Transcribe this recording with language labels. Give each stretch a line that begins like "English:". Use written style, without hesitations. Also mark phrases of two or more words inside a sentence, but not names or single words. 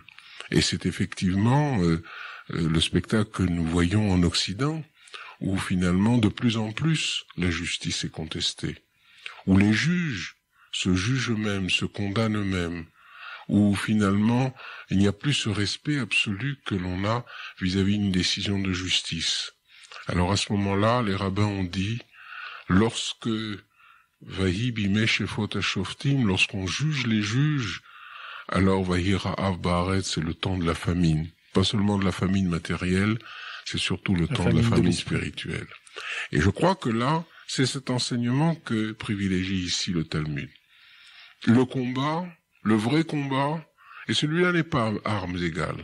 French: Et c'est effectivement le spectacle que nous voyons en Occident, où finalement de plus en plus la justice est contestée, où les juges se jugent eux-mêmes, se condamnent eux-mêmes, où finalement il n'y a plus ce respect absolu que l'on a vis-à-vis d'une décision de justice. Alors à ce moment-là, les rabbins ont dit, lorsque
Hebrew: ויהי בימי שפוט השופטים,
French: lorsqu'on juge les juges, alors
Hebrew: ויהי רעב בארץ,
French: c'est le temps de la famine, pas seulement de la famine matérielle, c'est surtout le temps de la famille spirituelle. Et je crois que là, c'est cet enseignement que privilégie ici le Talmud. Le combat, le vrai combat, et celui-là n'est pas armes égales.